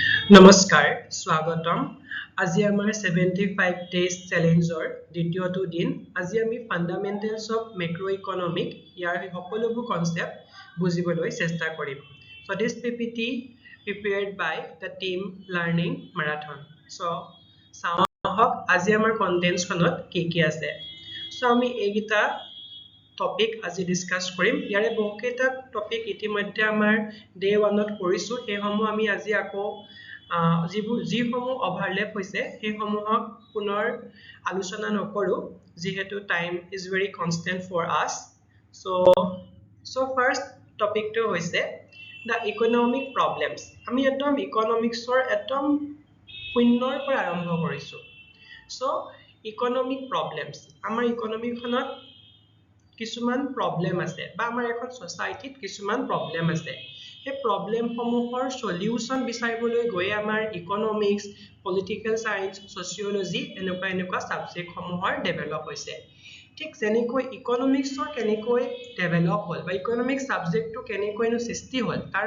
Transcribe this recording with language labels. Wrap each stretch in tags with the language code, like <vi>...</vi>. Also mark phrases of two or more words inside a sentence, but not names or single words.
<as>নমস্কাৰ স্বাগতম আজি আমাৰ 75</as> <en>days challenge</en> <as>দ্বিতীয়টো দিন আজি আমি</as> <en>fundamentals of macro economic</en> <as>ইয়াৰ সকলোবোৰ কনসেপ্ট বুজিবলৈ চেষ্টা কৰিম</as> <en>so this ppt prepared by the team learning marathon</en> <as>so চাওক আজি আমাৰ কন্টেন্টছ খনত কি আছে so আমি এইগিটা টপিক আজি ডিসকাস কৰিম ইয়াৰে বহুকেইটা টপিক ইতিমধ্যে আমাৰ ডে 1 ত কৰিছো সেইসমূহ আমি আজি আকৌ যিসমূহ অভাৰলেপ হৈছে সেইসমূহক পুনৰ আলোচনা নকৰো যিহেতু</as> <en>time is very constant for us so first topic</en> <as>টো হৈছে</as> <en>the economic problems</en> <as>আমি একদম ইকনমিক্সৰ একদম শূন্যৰ পৰা আৰম্ভ কৰিছো</as> <en>so economic problems</en> <as>আমাৰ ইকনমিখনত কিছুমান প্ৰবলেম আছে বা আমাৰ এখন সোসাইটিত কিছুমান প্ৰবলেম আছে এই প্ৰবলেম সমূহৰ সলিউশন বিচাৰিবলৈ গৈ আমাৰ</as> <en>economics political science sociology</en> <as>এনেকুৱা সাবজেক্ট সমূহৰ ডেভেলপ হৈছে ঠিক যেনেকৈ ইকনমিক্সৰ কেনেকৈ ডেভেলপ হ'ল বা ইকনমিক্স সাবজেক্টটো কেনেকৈ সৃষ্টি হ'ল তাৰ</as>